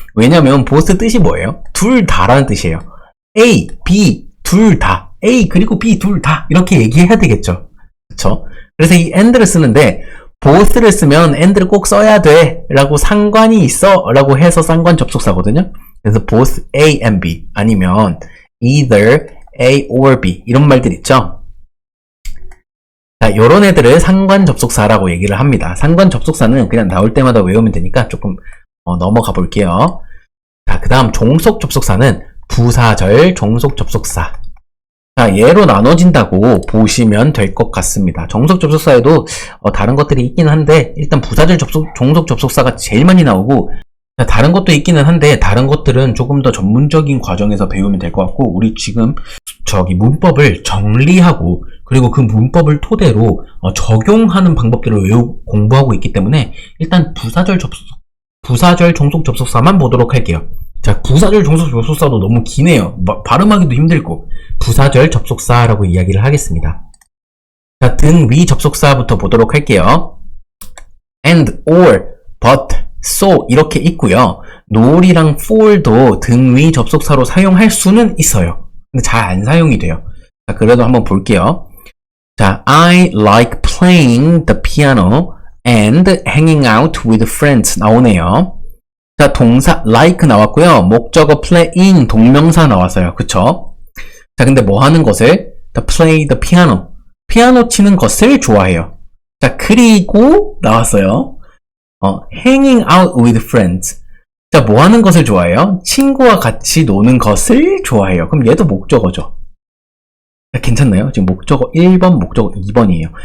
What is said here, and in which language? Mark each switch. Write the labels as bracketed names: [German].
[Korean] 왜냐면 both 뜻이 뭐예요? 둘 다라는 뜻이에요. A, B 둘 다. A 그리고 B 둘 다 이렇게 얘기해야 되겠죠. 그쵸? 그래서 이 and를 쓰는데 both를 쓰면 and를 꼭 써야 돼 라고 상관이 있어 라고 해서 상관 접속사거든요. 그래서 both A and B 아니면 either A or B 이런 말들 있죠. 자, 요런 애들을 상관 접속사라고 얘기를 합니다. 상관 접속사는 그냥 나올 때마다 외우면 되니까 조금 넘어가 볼게요. 자, 그 다음 종속 접속사는 부사절 종속 접속사. 자, 얘로 나눠진다고 보시면 될 것 같습니다. 종속 접속사에도 다른 것들이 있긴 한데 일단 부사절 종속 접속사가 제일 많이 나오고 다른 것도 있기는 한데 다른 것들은 조금 더 전문적인 과정에서 배우면 될 것 같고 우리 지금 문법을 정리하고 그리고 그 문법을 토대로 적용하는 방법들을 공부하고 있기 때문에 일단 부사절 종속 접속사만 보도록 할게요. 자, 부사절 종속 접속사도 너무 기네요. 발음하기도 힘들고 부사절 접속사라고 이야기를 하겠습니다. 자, 등 위 접속사부터 보도록 할게요. and, or, but, so 이렇게 있고요. not이랑 for도 등 위 접속사로 사용할 수는 있어요. 근데 잘 안 사용이 돼요. 자, 그래도 한번 볼게요. [English] 자, I like playing the piano and hanging out with friends [Korean] 나오네요. 자, 동사 like 나왔고요. 목적어 playing 동명사 나왔어요. 그쵸? 자, 근데 뭐 하는 것을? [English] play the piano. [Korean] 피아노 치는 것을 좋아해요. 자, 그리고 나왔어요. [English] hanging out with friends. [Korean] 자, 뭐 하는 것을 좋아해요? 친구와 같이 노는 것을 좋아해요. 그럼 얘도 목적어죠. 자, 괜찮나요? 지금 목적어 1번, 목적어 2번이에요.